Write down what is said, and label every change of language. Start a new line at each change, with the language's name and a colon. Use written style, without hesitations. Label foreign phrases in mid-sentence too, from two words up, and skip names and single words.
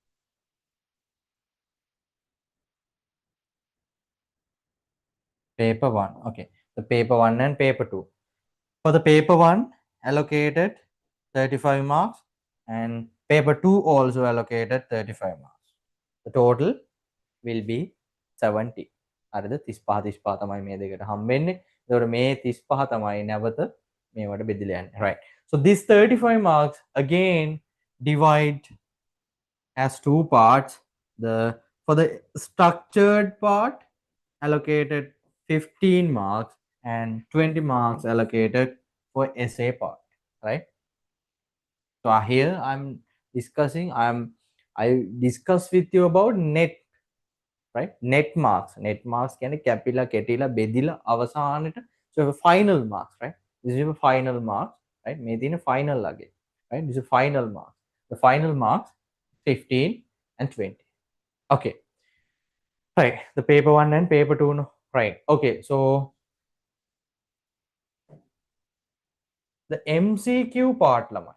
English: Paper 1. Okay, the paper 1 and paper 2. For the paper 1 allocated 35 marks and paper 2 also allocated 35 marks. The total will be 70.
Sinhala: හරිද 35 35 තමයි මේ දෙකට හම්බෙන්නේ. ඒතකොට මේ 35 තමයි නැවත මේවට බෙදලා යන්නේ.
English: Right. So this 35 marks again divide as two parts. The for the structured part allocated 15 marks and 20 marks allocated for essay part, right? So here I discuss with you about net, right? Net marks
Sinhala: කියන්නේ කැපිලා කෙටිලා බෙදිලා අවසානට,
English: so final marks, right? This is a final marks, right?
Sinhala: මේ තියෙන final ලගේ,
English: right? This is final marks. The final marks 15 and 20. Okay, right. The paper 1 and paper 2 no? Right. Okay, so the MCQ part lamai.